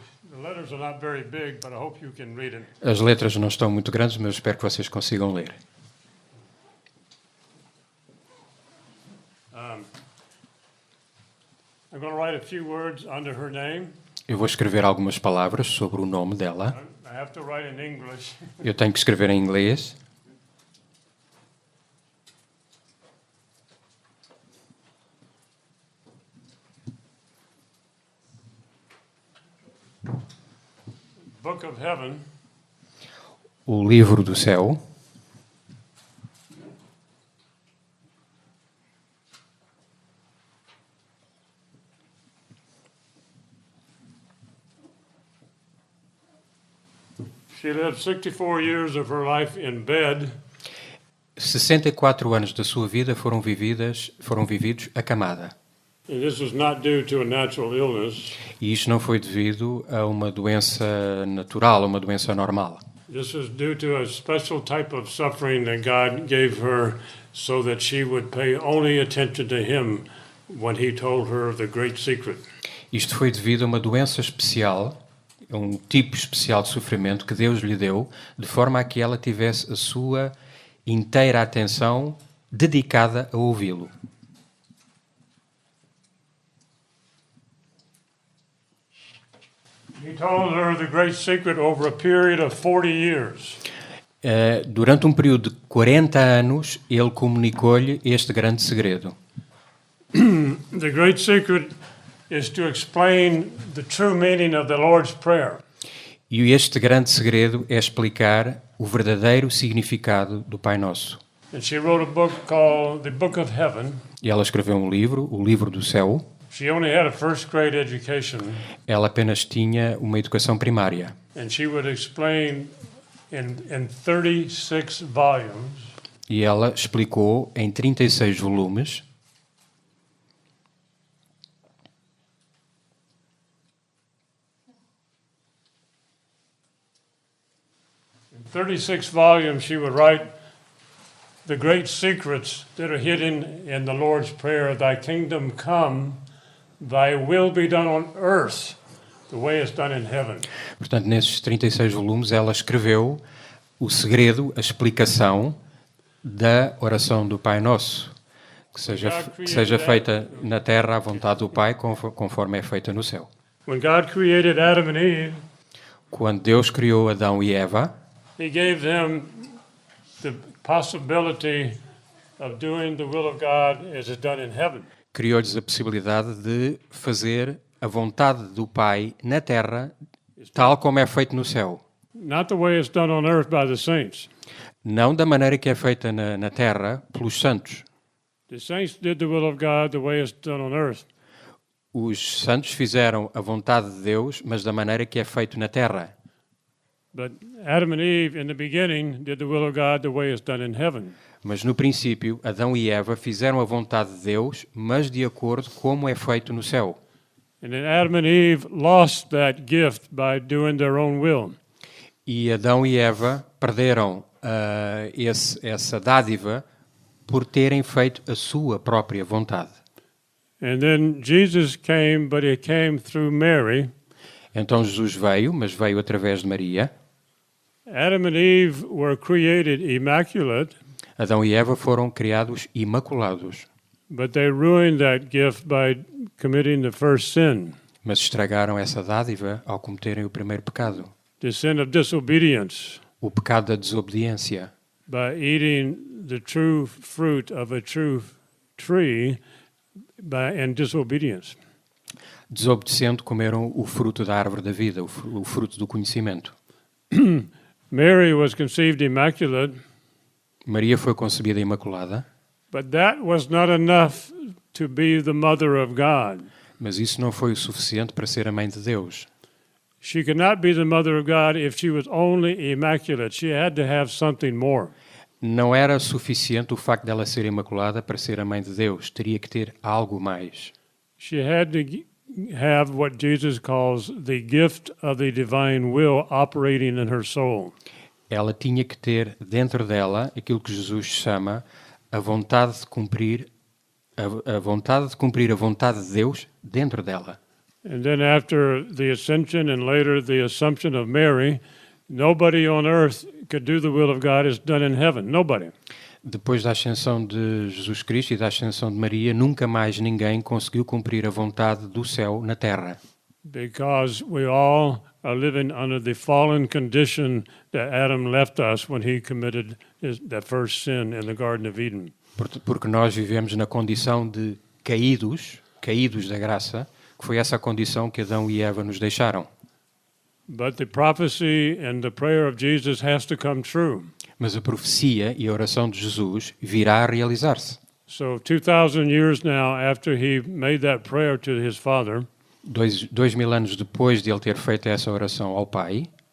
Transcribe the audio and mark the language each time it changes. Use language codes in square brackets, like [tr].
[en] The letters are not very big, but I hope you can read it. [pt] As letras não estão muito grandes, mas espero que vocês consigam ler. [en] I'm going to write a few words under her name. [pt] Eu vou escrever algumas palavras sobre o nome dela. [en] I have to write in English. [pt] Eu tenho que escrever em inglês. [en] Book of Heaven. [pt] O livro do céu. [en] She lived 64 years of her life in bed. [pt] 64 anos da sua vida foram vividos acamada. [en] And this was not due to a natural illness. [pt] E isto não foi devido a uma doença natural, a uma doença normal. [en] This was due to a special type of suffering that God gave her so that she would pay only attention to him when he told her the great secret. [pt] Isto foi devido a uma doença especial, a um tipo especial de sofrimento que Deus lhe deu, de forma a que ela tivesse a sua inteira atenção dedicada a ouvi-lo. [en] He told her the great secret over a period of 40 years. [pt] Durante um período de 40 anos, ele comunicou-lhe este grande segredo. [en] The great secret is to explain the true meaning of the Lord's Prayer. [pt] E este grande segredo é explicar o verdadeiro significado do Pai Nosso. [en] And she wrote a book called The Book of Heaven. [pt] E ela escreveu um livro, o Livro do Céu. [en] She only had a first grade education. [pt] Ela apenas tinha uma educação primária. [en] And she would explain in 36 volumes. [pt] E ela explicou em 36 volumes. [en] In 36 volumes she would write the great secrets that are hidden in the Lord's Prayer, Thy kingdom come, Thy will be done on earth, the way it's done in heaven. [pt] Portanto, nesses 36 volumes, ela escreveu o segredo, a explicação da oração do Pai Nosso, que seja feita na terra a vontade do Pai, conforme é feita no céu. [en] When God created Adam and Eve, [pt] Quando Deus criou Adão e Eva, [en] He gave them the possibility of doing the will of God as it's done in heaven. [pt] criou-lhes a possibilidade de fazer a vontade do Pai na terra, tal como é feito no céu. [en] Not the way it's done on earth by the saints. [pt] Não da maneira que é feita na terra pelos santos. [en] The saints did the will of God the way it's done on earth. [pt] Os santos fizeram a vontade de Deus, mas da maneira que é feito na terra. [en] But Adam and Eve, in the beginning, did the will of God the way it's done in heaven. [pt] Mas no princípio, Adão e Eva fizeram a vontade de Deus, mas de acordo como é feito no céu. [en] And then Adam and Eve lost that gift by doing their own will. [pt] E Adão e Eva perderam essa dádiva por terem feito a sua própria vontade. [en] And then Jesus came, but He came through Mary. [pt] Então Jesus veio, mas veio através de Maria. [en] Adam and Eve were created immaculate, [pt] Adão e Eva foram criados imaculados, [en] but they ruined that gift by committing the first sin, [pt] mas estragaram essa dádiva ao cometerem o primeiro pecado, [en] the sin of disobedience, [pt] o pecado da desobediência, [en] by eating the true fruit of a true tree in disobedience. [pt] Desobedecendo, comeram o fruto da árvore da vida, o fruto do conhecimento. [en] Mary was conceived immaculate, [pt] Maria foi concebida imaculada, [en] but that was not enough to be the mother of God. [pt] mas isso não foi o suficiente para ser a mãe de Deus. [en] She could not be the mother of God if she was only immaculate. She had to have something more. [pt] Não era suficiente o facto dela ser imaculada para ser a mãe de Deus. Teria que ter algo mais. [en] She had to have what Jesus calls the gift of the divine will operating in her soul. [pt] Ela tinha que ter dentro dela aquilo que Jesus chama a vontade de cumprir a vontade de Deus dentro dela. [en] And then after the ascension and later the assumption of Mary, nobody on earth could do the will of God as done in heaven. Nobody. [pt] Depois da ascensão de Jesus Cristo e da ascensão de Maria, nunca mais ninguém conseguiu cumprir a vontade do céu na terra. [en] Because we all are living under the fallen condition that Adam left us when he committed that first sin in the Garden of Eden. [pt] Porque nós vivemos na condição de caídos da graça, que foi essa a condição que Adão e Eva nos deixaram. [en] But the prophecy and the prayer of Jesus has to come true. [pt] Mas a profecia e a oração de Jesus virá a realizar-se. [en] So 2,000 years now after he made that prayer to his Father, [pt] 2000 anos depois de ele ter feito essa oração ao Pai,